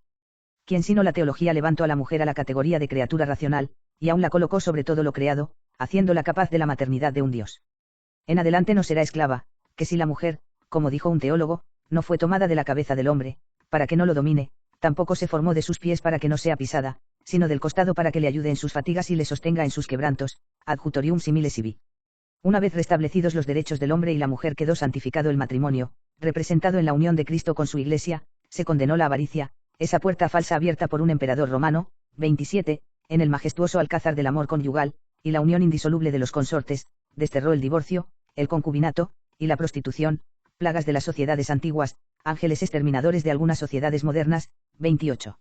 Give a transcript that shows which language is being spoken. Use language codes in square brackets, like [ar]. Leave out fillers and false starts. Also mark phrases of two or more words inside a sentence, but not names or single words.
[es] Quien sino la teología levantó a la mujer a la categoría de criatura racional, y aún la colocó sobre todo lo creado, haciéndola capaz de la maternidad de un dios. En adelante no será esclava, que si la mujer, como dijo un teólogo, no fue tomada de la cabeza del hombre, para que no lo domine, tampoco se formó de sus pies para que no sea pisada, sino del costado para que le ayude en sus fatigas y le sostenga en sus quebrantos, [la] adjutorium simile sibi. [es] Una vez restablecidos los derechos del hombre y la mujer, quedó santificado el matrimonio, representado en la unión de Cristo con su Iglesia, se condenó la avaricia, esa puerta falsa abierta por un emperador romano, 27, en el majestuoso alcázar del amor conyugal, y la unión indisoluble de los consortes, desterró el divorcio, el concubinato, y la prostitución, plagas de las sociedades antiguas, ángeles exterminadores de algunas sociedades modernas, 28.